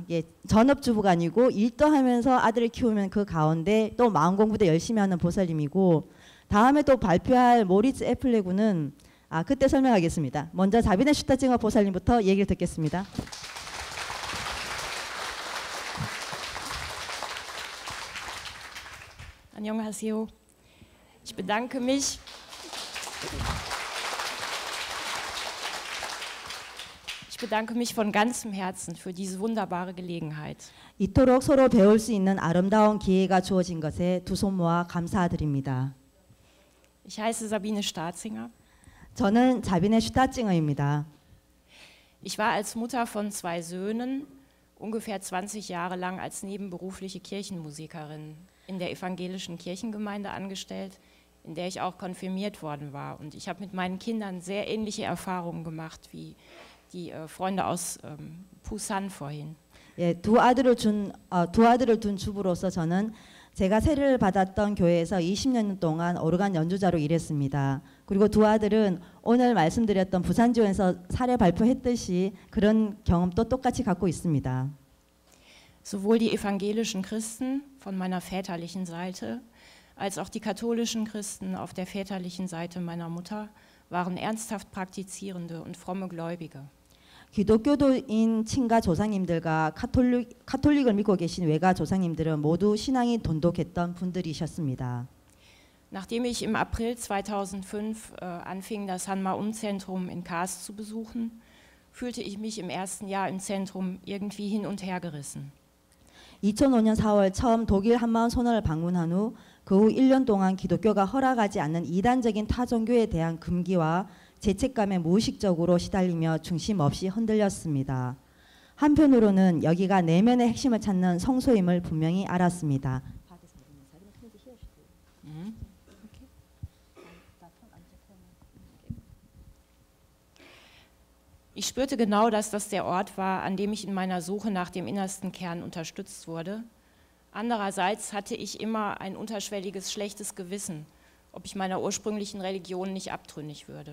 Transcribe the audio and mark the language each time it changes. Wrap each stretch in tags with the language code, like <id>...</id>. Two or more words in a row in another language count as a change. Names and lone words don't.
<ko>예, 전업주부가 아니고 일도 하면서 아들을 키우면 그 가운데 또 마음 공부도 열심히 하는 보살님이고 다음에 또 발표할 모리츠 애플레 군은 그때 설명하겠습니다. 먼저 자비네 슈타징어 보살님부터 얘기를 듣겠습니다. 안녕하세요.</ko> <de>Ich bedanke mich von ganzem Herzen für diese wunderbare Gelegenheit.</de> <ko>이토록 서로 배울 수 있는 아름다운 기회가 주어진 것에 두 손 모아 감사드립니다.</ko> <de>Ich heiße Sabine Starzinger.</de> <ko>저는 자비네 슈타징어입니다.</ko> <de>Ich war als Mutter von 2 Söhnen ungefähr 20 Jahre lang als nebenberufliche Kirchenmusikerin in der evangelischen Kirchengemeinde angestellt, in der ich auch konfirmiert worden war. Und ich habe mit meinen Kindern sehr ähnliche Erfahrungen gemacht wie die Freunde aus Busan vorhin.</de> <ko>예, 두 아들을 둔 주부로서 저는 제가 세례를 받았던 교회에서 20년 동안 오르간 연주자로 일했습니다. 그리고 두 아들은 오늘 말씀드렸던 부산지원에서 사례 발표했듯이 그런 경험도 똑같이 갖고 있습니다.</ko> <de>Sowohl die evangelischen Christen von meiner väterlichen Seite als auch die katholischen Christen auf der väterlichen Seite meiner Mutter waren ernsthaft praktizierende und fromme Gläubige.</de> <ko>기독교도인 친가 조상님들과 카톨릭을 믿고 계신 외가 조상님들은 모두 신앙이 돈독했던 분들이셨습니다.</ko> <de>Nachdem ich im April 2005 anfing, das Hanma-Um-Zentrum in Kars zu besuchen, fühlte ich mich im ersten Jahr im Zentrum irgendwie hin und her gerissen.</de> <ko>2005년 4월 처음 독일 한마음 소원을 방문한 후 그 후 1년 동안 기독교가 허락하지 않는 이단적인 타종교에 대한 금기와 죄책감에 무의식적으로 시달리며 중심 없이 흔들렸습니다. 한편으로는 여기가 내면의 핵심을 찾는 성소임을 분명히 알았습니다.</ko> <de>Ich spürte genau, dass das der Ort war, an dem ich in meiner Suche nach dem innersten Kern unterstützt wurde. Andererseits hatte ich immer ein unterschwelliges, schlechtes Gewissen, ob ich meiner ursprünglichen Religion nicht abtrünnig würde.</de>